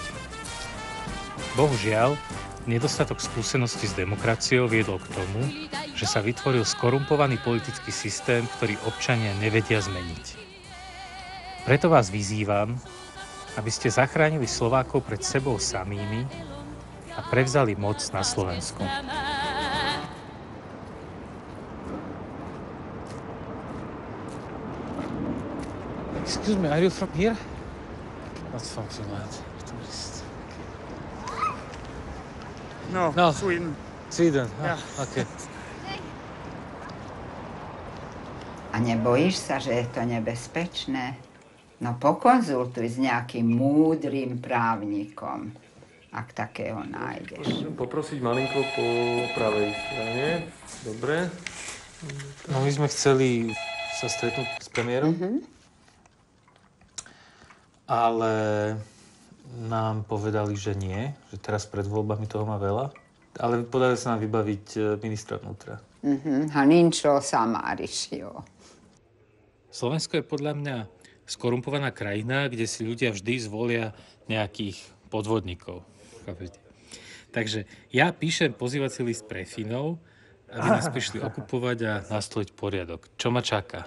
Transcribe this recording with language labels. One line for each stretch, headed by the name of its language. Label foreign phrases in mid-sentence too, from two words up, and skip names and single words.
Slovak: Bohužiaľ, nedostatok skúseností s demokraciou viedol k tomu, že sa vytvoril skorumpovaný politický systém, ktorý občania nevedia zmeniť. Preto vás vyzývam, aby ste zachránili Slovákov pred sebou samými a prevzali moc na Slovensku.
English: Excuse me, are you from here? Not from Finland. Tourist. No, Sweden. Sweden, Yeah. okay.
Slovak: A nebojíš sa, že je to nebezpečné? No pokonzultuj s nejakým múdrym právnikom, ak takého nájdeš. Môžem poprosiť malinko po pravej strane. Dobre. No my sme chceli sa stretnúť s premiérom, ale nám povedali, že nie, že teraz pred voľbami toho má veľa, ale podali sa nám vybaviť ministra vnútra.
Hungarian: Ha nincs rossz, már is jó.
Slovak: Slovensko je podľa mňa skorumpovaná krajina, kde si ľudia vždy zvolia nejakých podvodníkov. Takže ja píšem pozývací list pre Finov, aby nás prišli okupovať a nastoliť poriadok. Čo ma čaká?